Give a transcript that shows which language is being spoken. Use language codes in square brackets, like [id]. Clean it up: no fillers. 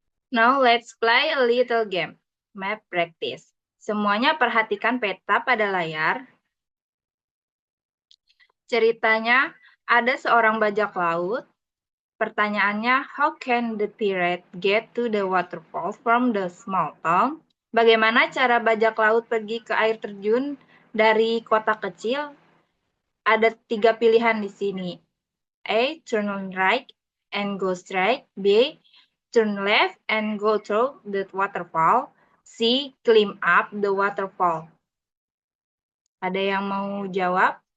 [en] Now let's play a little game. Map practice. [id] Semuanya perhatikan peta pada layar. Ceritanya ada seorang bajak laut. Pertanyaannya, [en] how can the pirate get to the waterfall from the small town? [id] Bagaimana cara bajak laut pergi ke air terjun dari kota kecil? Ada 3 pilihan di sini. [en] A, turn right and go straight. B, turn left and go through the waterfall. C, climb up the waterfall. [id] Ada yang mau jawab?